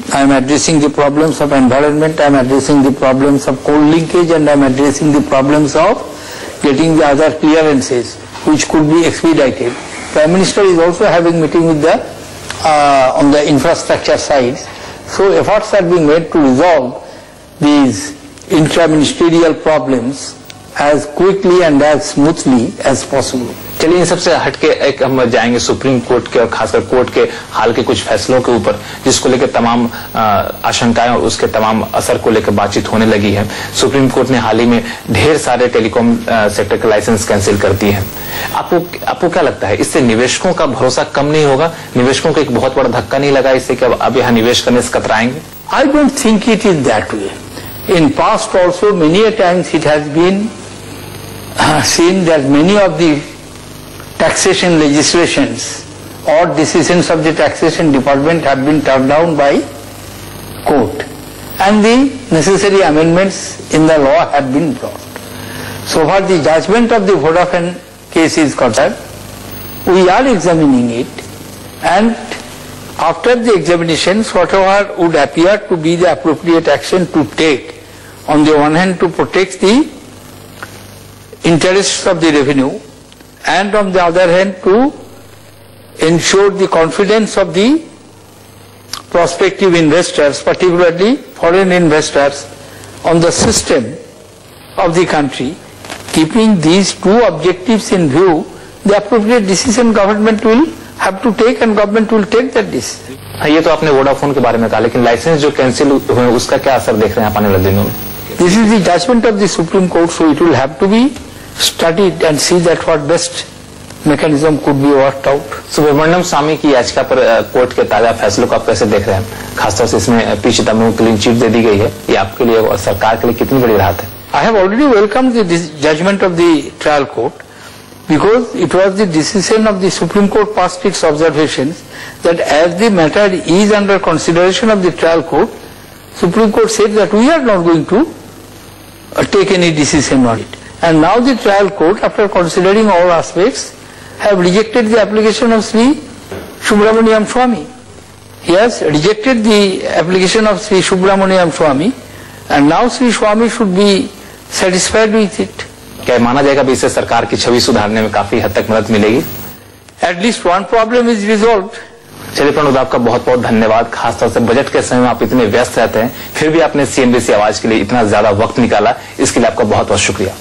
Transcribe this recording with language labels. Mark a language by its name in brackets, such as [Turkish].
[English] I am addressing the problems of environment, I am addressing the problems of coal linkage, and I am addressing the problems of getting the other clearances which could be expedited. Prime Minister is also having meeting with the on the infrastructure side. So efforts are being made to resolve these intra-ministerial problems as quickly and as smoothly as possible. [Hindi] चलिए इन सबसे हटके एक हम जाएंगे supreme court के और खासकर court के हाल के कुछ फैसलों के ऊपर, जिसको लेकर तमाम आशंकाएं और उसके तमाम असर को लेकर बातचीत होने लगी है। सुप्रीम कोर्ट ने हाल ही में ढेर सारे टेलीकॉम सेक्टर के लाइसेंस कैंसिल कर दिए हैं। आपको क्या लगता है, इससे निवेशकों का भरोसा कम नहीं होगा? निवेशकों को एक बहुत बड़ा धक्का नहीं लगा इससे कि अब यहाँ निवेश करने से कतराएंगे? [English] I don't think it is that way. In past also many a times it has been seen that many of the taxation legislations or decisions of the taxation department have been turned down by court, and the necessary amendments in the law have been brought. So far the judgment of the Vodafone case is concerned, we are examining it, and after the examinations whatever would appear to be the appropriate action to take, on the one hand to protect the interests of the revenue, and on the other hand to ensure the confidence of the prospective investors, particularly foreign investors, on the system of the country. Keeping these two objectives in view, the appropriate decision government will have to take, and government will take that decision. [Hindi] ये तो आपने Vodafone के बारे में कहा, लेकिन licence जो cancel हुए उसका क्या असर देख रहे हैं आप आने वाले दिनों में? [English] This is the judgment of the Supreme Court, so it will have to be studied and see that what best mechanism could be worked out. [Hindi] Subramaniam स्वामी की याचिका पर कोर्ट के ताजा फैसलों को आप कैसे देख रहे हैं? खासतौर से इसमें पी चिदम्बरम को क्लीन चिट दे दी गई है, ये आपके लिए और सरकार के लिए कितनी बड़ी राहत है? [English] I have already welcomed the judgment of the trial court because it was the decision of the Supreme Court past its observations that as the matter is under consideration of the trial court, Supreme Court said that we are not going to take any decision on it. And now the trial court, after considering all aspects, have rejected the application of Sri Subramaniam Swamy. He has rejected the application of Sri Subramaniam Swamy, and now Sri Swamy should be satisfied with it. [Hindi] क्या माना जाएगा भी इससे सरकार की छवि सुधारने में काफी हद तक मदद मिलेगी? [English] At least one problem is resolved. [Hindi] चलिए प्रणोद, आपका बहुत बहुत धन्यवाद। खासतौर से बजट के समय में आप इतने व्यस्त रहते हैं, फिर भी आपने CNBC आवाज के लिए इतना ज्यादा वक्त निकाला, इसके लिए आपका बहुत बहुत शुक्रिया।